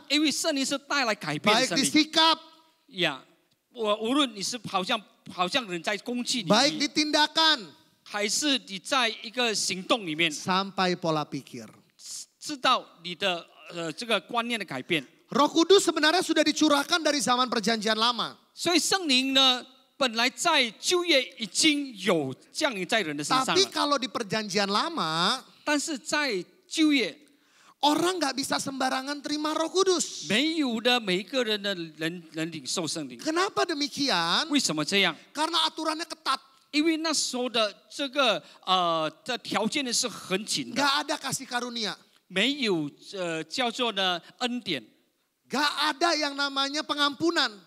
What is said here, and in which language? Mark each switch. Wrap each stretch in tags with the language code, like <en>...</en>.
<zh>因为圣灵是带来改变的</zh> <id>baik</id> <zh>圣</zh> <id>di</id> <zh>灵。</zh> <id>sikap,</id> <zh>呀，无论你是好像人在攻击</zh> <id>baik</id> <zh>你，</zh> <id>di tindakan,</id> <zh>还是你在一个行动里面，</zh> <id>sampai pola pikir.</id> <zh>知道你的这个观念的改变。</zh> <id>Roh Kudus sebenarnya sudah dicurahkan dari zaman perjanjian lama.</id> <zh>所以圣灵呢，本来在旧约已经有降临在人的身上</zh> <id>Tapi</id> <zh>了，</zh> <id>kalau di perjanjian lama,</id> <zh>但是在旧约</zh> <id>orang nggak bisa sembarangan terima Roh Kudus.</id> <zh>没有的每一个人的人领受圣灵。</zh> <id>Kenapa demikian?</id> <zh>为什么这样？</zh> <id>Karena aturannya ketat.</id> <zh>因为那时候的这个的条件呢是很紧的，</zh> <id>Nggak ada kasih karunia.</id> <zh>没有叫做呢恩典，</zh> <id>Nggak ada yang namanya pengampunan.</id>